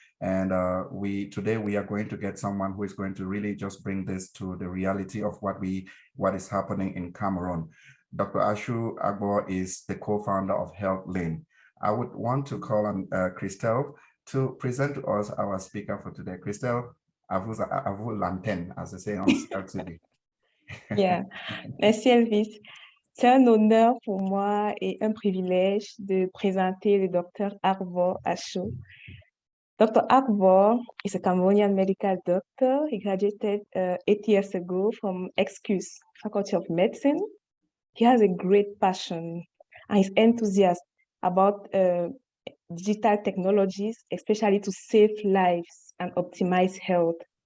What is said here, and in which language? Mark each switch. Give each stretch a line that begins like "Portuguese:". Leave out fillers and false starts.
English: And today we are going to get someone who is going to really just bring this to the reality of what is happening in Cameroon. Dr. Ashu Agbo is the co-founder of Health Lane. I would want to call on Christelle to present to us our speaker for today. Christelle,
French: à vous l'antenne,
English: as they say on CRTV. Yeah,
French: merci Elvis. C'est un honneur pour moi et un privilège de présenter le docteur Agbo Ashu.
English: Dr. Akbar is a Cameroonian medical doctor. He graduated 8 years ago from Excuse Faculty of Medicine. He has a great passion and is enthusiastic about digital technologies, especially to save lives and optimize health.